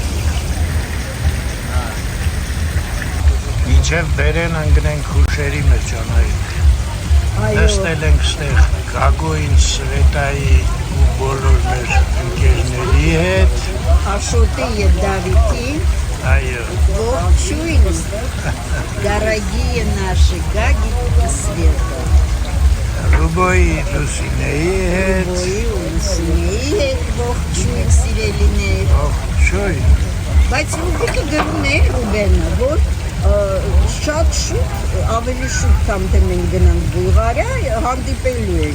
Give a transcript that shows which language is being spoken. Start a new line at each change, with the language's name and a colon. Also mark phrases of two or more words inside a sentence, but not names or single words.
Armenian: Մինչև բերեն ընկնենք հուշերի մեջ Անահիտ։ Նստել ենք ստեղ Գագոյին, Սվետայի ու բոլոր մեր ընկերների հետ։ Աշոտի և Դավիթի։ Այո։ Ողջույն,
Russian: дорогие наши Гаги и Света։
Armenian: Ռուբոյի Լուսինեի հետ։ Ռուբոյի ու Լուսինեի հետ ողջույն սիրելիներ։ Ողջույն։ Բայց Ռուբիկը գրում է Ռուբենը, որ շատ շուտ, ավելի շուտ կամ թե մենք գնանք Բուլղարիա, հանդիպելու ենք։